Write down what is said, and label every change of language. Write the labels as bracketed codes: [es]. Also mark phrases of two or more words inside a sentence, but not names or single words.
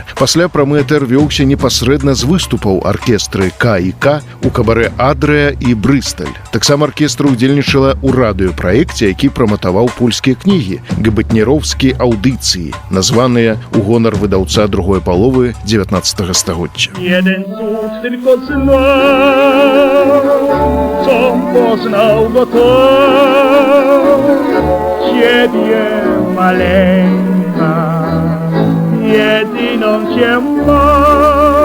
[be] Пасля прамы этэр вёўся непасрэдна з выступаў аркестры К&К у кабарэ Адрыя і Брысталь. Таксама аркестра ўдзельнічала ў радыёпраекце, які праматаваў польскія кнігі «Габытнеровскі аўдыцыі», названыя ў гонар выдаўца другой паловы 19 стагоддзя. [pl] Jeden cud tylko znał, co poznał go to, ciebie maleńka, jedyną cię mam.